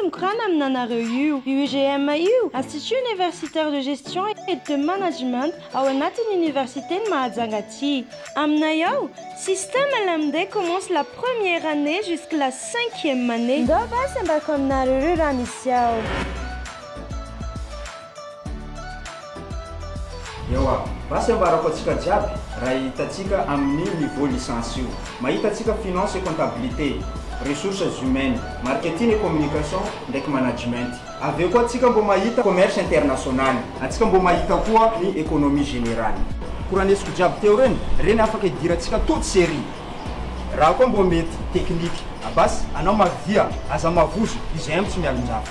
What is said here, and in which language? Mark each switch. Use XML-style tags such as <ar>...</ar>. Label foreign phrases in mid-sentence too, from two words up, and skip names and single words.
<mg>mikorana aminanareo io UGM io Institut Universitaire de Gestion et de Management ao anatin'ny université ny Mahajanga aty aminay ao</mg> <fr>système LMD commence la première année jusqu'à la 5e année</fr> <mg>ndao basi ambako aminareo reo raha misy ao ewa basi ambarako atsika jiaby raha hitatsika amin'ny</mg> <fr>niveau licence</fr> <mg>io mahita atsika</mg> <fr>finance et comptabilité ressources humaines marketing et communication</fr> <mg>ndraiky management aveo koa atsika mbo mahita</mg> <fr>commerce international</fr> <mg>atsika mbo mahita koa ny</mg> <fr>économie générale</fr> <mg>koranesiko jiaby teo reny afaka idiratsika</mg> <fr>toute série</fr> <mg>raha koa mbo mety technique abasy anao mavia aza mavozo izay tsy mialonjava</mg>